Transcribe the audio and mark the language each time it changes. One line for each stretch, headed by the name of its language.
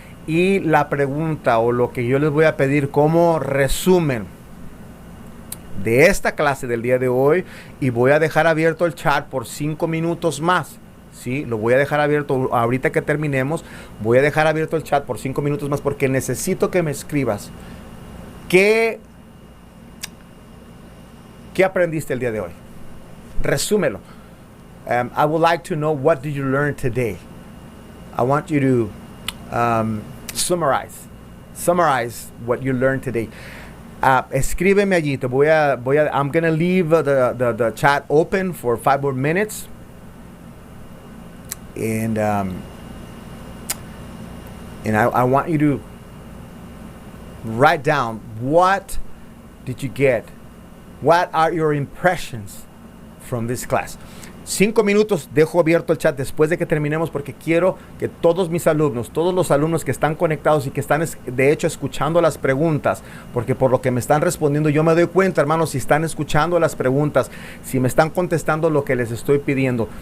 Spanish: Y la pregunta, o lo que yo les voy a pedir como resumen de esta clase del día de hoy, y voy a dejar abierto el chat por 5 minutos más. Sí, lo voy a dejar abierto ahorita que terminemos. Voy a dejar abierto el chat por 5 minutos más, porque necesito que me escribas qué aprendiste el día de hoy. Resúmelo.
English: I would like to know, what did you learn today? I want you to summarize what you learned today.
Spanish: Escríbeme allí.
English: I'm going to leave the chat open for 5 more minutes. And I want you to write down, what did you get? What are your impressions from this class?
Spanish: 5 minutos, dejo abierto el chat después de que terminemos, porque quiero que todos mis alumnos, todos los alumnos que están conectados y que están de hecho escuchando las preguntas, porque por lo que me están respondiendo yo me doy cuenta, hermanos, si están escuchando las preguntas, si me están contestando lo que les estoy pidiendo.